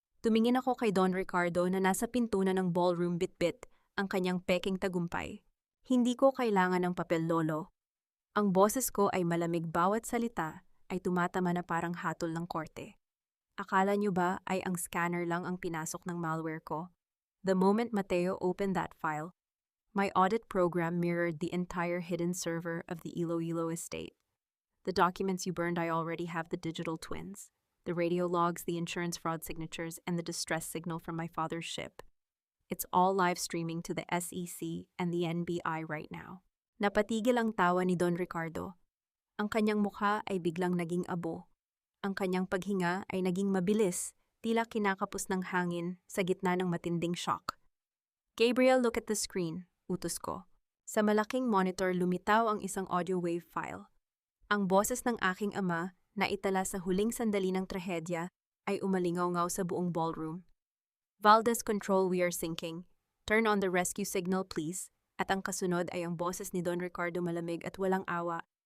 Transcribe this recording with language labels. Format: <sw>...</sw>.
<tl>Tumingin ako kay Don Ricardo na nasa pinto na ng ballroom, bitbit ang kanyang peking tagumpay. Hindi ko kailangan ng papel, lolo. Ang boses ko ay malamig, bawat salita ay tumatama na parang hatol ng korte. Akala niyo ba ay ang scanner lang ang pinasok ng malware ko?</tl> <en>The moment Mateo opened that file, my audit program mirrored the entire hidden server of the Iloilo estate. The documents you burned, I already have the digital twins. The radio logs, the insurance fraud signatures, and the distress signal from my father's ship. It's all live streaming to the SEC and the NBI right now.</en> <tl>Napatigil ang tawa ni Don Ricardo. Ang kanyang mukha ay biglang naging abo. Ang kanyang paghinga ay naging mabilis, tila kinakapos ng hangin sa gitna ng matinding shock. Gabriel,</tl> <en>look at the screen,</en> <tl>utos ko. Sa malaking monitor lumitaw ang isang audio wave file. Ang boses ng aking ama na itala sa huling sandali ng trahedya ay umalingaw-ngaw sa buong ballroom.</tl> <en>Valdez Control, we are sinking. Turn on the rescue signal, please.</en> <tl>At ang kasunod ay ang boses ni Don Ricardo, malamig at walang awa.</tl>